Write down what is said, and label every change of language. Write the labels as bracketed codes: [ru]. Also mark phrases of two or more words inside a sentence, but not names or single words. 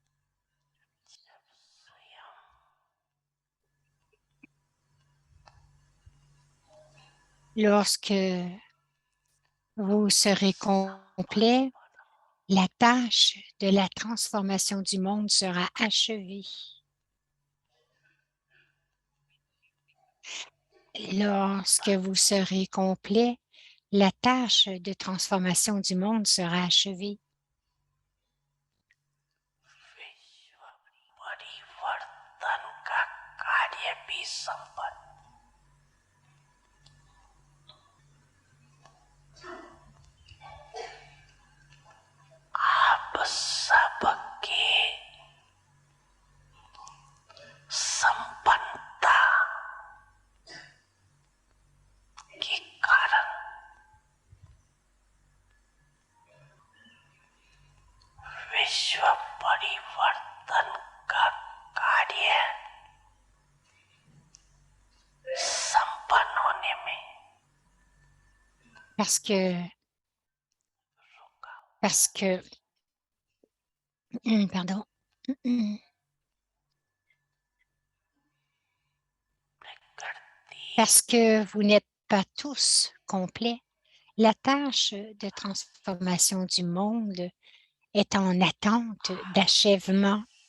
[fr] Lorsque vous serez complet, la tâche de la transformation du monde sera achevée. Lorsque vous serez complet, la tâche de transformation du monde sera achevée. [hi] परिवर्तन का कार्य भी संपन्न। आप सबके संपन्नता के कारण विश्व परिवर्तन का कार्य संपन्न होने में [fr] Parce que, pardon, parce que vous n'êtes pas tous complets, la tâche de transformation du monde est en attente d'achèvement.